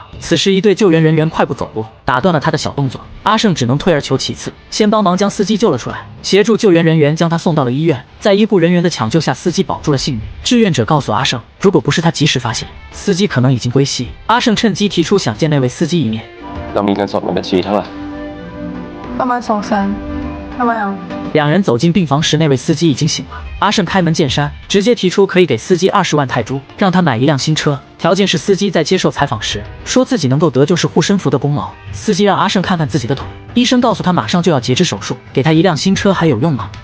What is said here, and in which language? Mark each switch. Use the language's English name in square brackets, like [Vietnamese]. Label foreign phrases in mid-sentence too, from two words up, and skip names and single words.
[Chinese] 此时，一队救援人员快步走过，打断了他的小动作。阿胜只能退而求其次，先帮忙将司机救了出来，协助救援人员将他送到了医院。在医护人员的抢救下，司机保住了性命。志愿者告诉阿胜，如果不是他及时发现，司机可能已经归西。阿胜趁机提出想见那位司機一面。 [Thai] เรามีเงินสดในบัญชีเท่าไหร่ ประมาณ200,000ทำไมอ่ะ [Chinese] 两人走进病房时，那位司机已经醒了。阿胜开门见山，直接提出可以给司机20万泰铢，让他买一辆新车，条件是司机在接受采访时说自己能够得救是护身符的功劳。司机让阿胜看看自己的腿，医生告诉他马上就要截肢手术，给他一辆新车还有用吗？